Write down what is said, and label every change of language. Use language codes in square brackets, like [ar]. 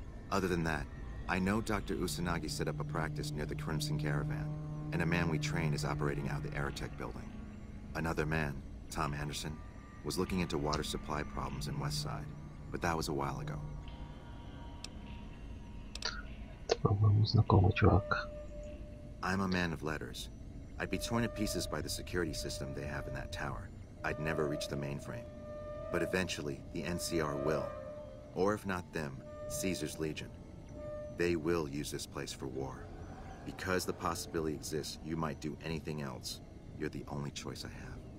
[en] Other than that, I know Dr. Usanagi set up a practice near the Crimson Caravan, and a man we train is operating out of the Aerotech building. Another man, Tom Anderson, was looking into water supply problems in West Side, but that was a while ago. [ru] По-моему, знакомый чувак. [en] I'm a man of letters. I'd be torn to pieces by the security system they have in that tower. I'd never reach the mainframe. But eventually, the NCR will. Or if not them, Caesar's Legion. They will use this place for war. Because the possibility exists you might do anything else, you're the only choice I have.